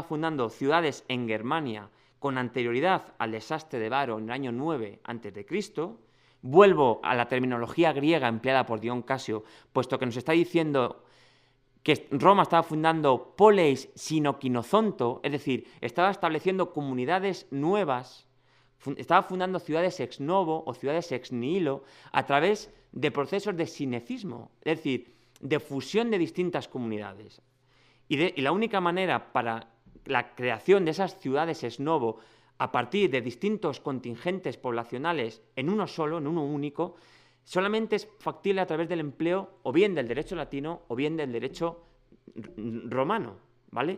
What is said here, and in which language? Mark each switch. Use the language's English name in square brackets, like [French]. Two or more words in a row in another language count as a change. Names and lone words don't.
[Spanish] fundando ciudades en Germania con anterioridad al desastre de Varo en el año 9 a.C., vuelvo a la terminología griega empleada por Dion Casio, puesto que nos está diciendo que Roma estaba fundando [Greek] πόλεις συνῳκίζοντο, [Spanish] es decir, estaba estableciendo comunidades nuevas, estaba fundando ciudades [Latin] ex novo [Spanish] o ciudades [Latin] ex nihilo [Spanish] a través de procesos de sinecismo, es decir, de fusión de distintas comunidades. Y la única manera para la creación de esas ciudades [Latin] ex novo [Spanish] a partir de distintos contingentes poblacionales en uno solo, en uno único, solamente es factible a través del empleo o bien del derecho latino o bien del derecho romano, ¿vale?